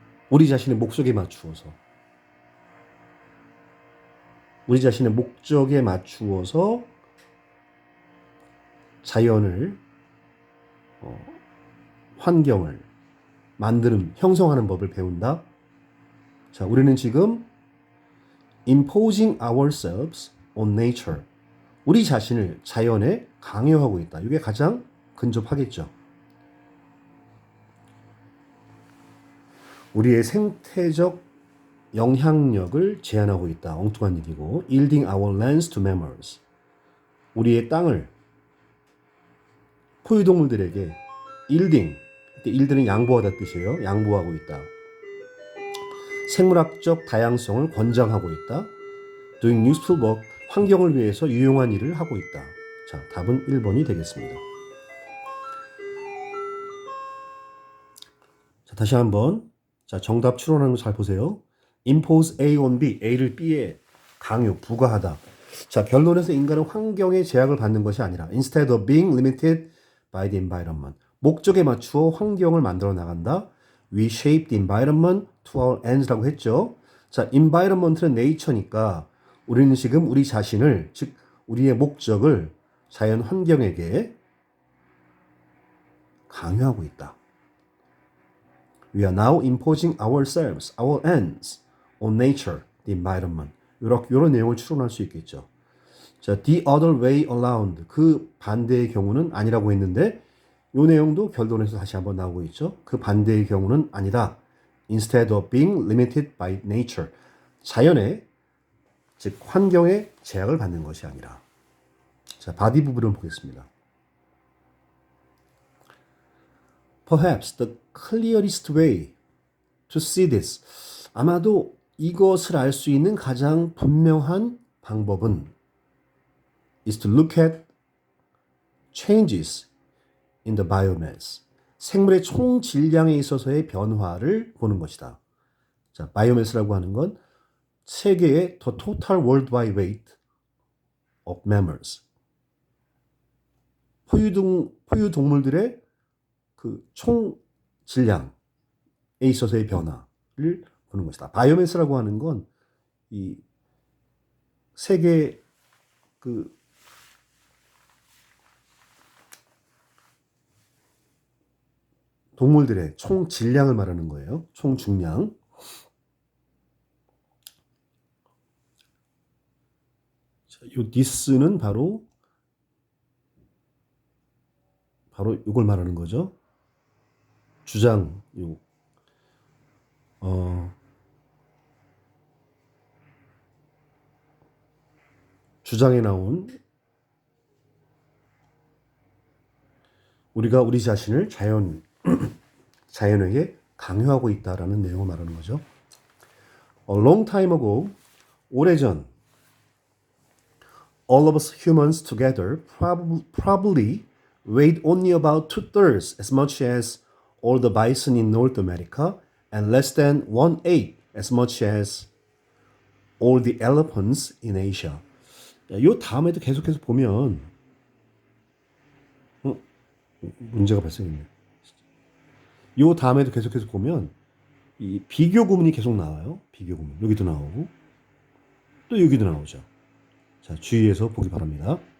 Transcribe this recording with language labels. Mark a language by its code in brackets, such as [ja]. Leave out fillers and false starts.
[ko] 우리 자신의 목적에 맞추어서. 우리 자신의 목적에 맞추어서 자연을, 환경을 만드는, 형성하는 법을 배운다. 자, 우리는 지금 [en] imposing ourselves on nature. [ko] 우리 자신을 자연에 강요하고 있다. 이게 가장 근접하겠죠. 우리의 생태적 영향력을 제한하고 있다. 엉뚱한 얘기고. [en] yielding our lands to mammals. [ko] 우리의 땅을 포유동물들에게 yielding. 이때 yield는 양보하다 뜻이에요. 양보하고 있다. 생물학적 다양성을 권장하고 있다. [en] doing useful work. [ko] 환경을 위해서 유용한 일을 하고 있다. 자, 답은 1번이 되겠습니다. 자, 다시 한번. 자, 정답 추론하는 거 잘 보세요. impose A on B, A를 B에 강요, 부과하다. 자, 결론에서 인간은 환경의 제약을 받는 것이 아니라 [en] instead of being limited by the environment. [ko] 목적에 맞추어 환경을 만들어 나간다. [en] We shape the environment to our ends라고 했죠. [ko] 자, environment는 nature니까 우리는 지금 우리 자신을, 즉 우리의 목적을 자연 환경에게 강요하고 있다. [en] We are now imposing ourselves, our ends on nature, the environment. [ko] 이런 내용을 추론할 수 있겠죠. [en] 자, the other way around. [ko] 그 반대의 경우는 아니라고 했는데 이 내용도 결론에서 다시 한번 나오고 있죠. 그 반대의 경우는 아니다. [en] Instead of being limited by nature. [ko] 자연의, 즉 환경의 제약을 받는 것이 아니라. 자, 바디 부분을 보겠습니다. [en] Perhaps the clearest way to see this. [ko] 아마도 이것을 알 수 있는 가장 분명한 방법은 [en] is to look at changes in the biomass. [ko] 생물의 총 질량에 있어서의 변화를 보는 것이다. 자, biomass라고 하는 건 세계의 [en] the total worldwide weight of mammals. [ko] 포유동물들의 그 총 질량에 있어서의 변화를 보는 것이다. 바이오매스라고 하는 건 이 세계 그 동물들의 총 질량을 말하는 거예요. 총 중량. 자, 요 this는 바로 이걸 말하는 거죠. 주장, 주장에 나온 우리가 우리 자신을 자연에게 강요하고 있다라는 내용을 말하는 거죠. [en] A long time ago, 오래전, all of us humans together probably weighed only about 2/3 as much as all the bison in North America and less than 1/8 as much as all the elephants in Asia. [ko] 이 다음에도 계속해서 보면 문제가 발생했네. 이 다음에도 계속해서 보면 이 비교 구문이 계속 나와요. 비교 구문 여기도 나오고 또 여기도 나오죠. 자, 주의해서 보기 바랍니다.